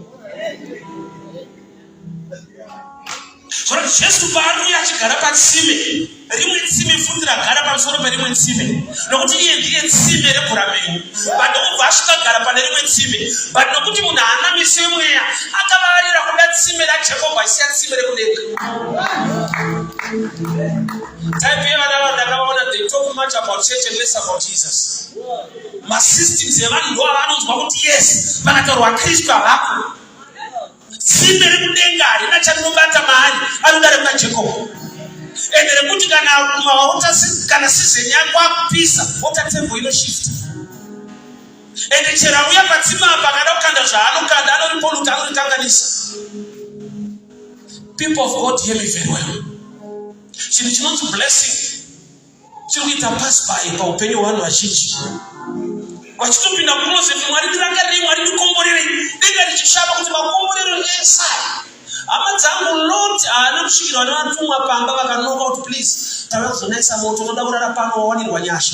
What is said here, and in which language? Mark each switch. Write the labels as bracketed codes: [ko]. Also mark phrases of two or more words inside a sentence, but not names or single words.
[sn] Zvino Jesu paanouya achigara patsime, rimwe tsime futi ragara pamusoro perimwe tsime, nokuti iye ndiye tsime rebhuramenyu. But obva asvika gara pane rimwe tsime, but nokuti munhu haana meso emweya, akavarira kuda tsime raJakobho asiya tsime rekudenga. Type yevana vandakavaona, [en] they talk much about church and less about Jesus. [sn] Masystems evanhu ndo avanonzwa kuti yes, vakataurwa Kristu havako. Tsime rekudenga harina charinobata mahari, anoda rekuna Jakobho. Ende rekuti kana sizeni yako akupisa, wota tembo inoshifta. Ende chero auya patsime apa akada kukanda zvaanokanda, anoriporuta, anorikanganisa. [en] People of God, hear me very well. [sn] Chinhu chinonzi blessing chiri kuita [en] pass by [sn] paupenyu hwavanhu vazhinji. Vachitopinda mucloset, Mwari ndirangarirei, Mwari ndikomborerei, denga richishava kuti makomborero esai. Hama dzangu Lord haana kusvikirwa nevatumwa pamba vakanoka kuti please tauya kuzonaisa moto, unoda kurara pano wawanirwa nyasha.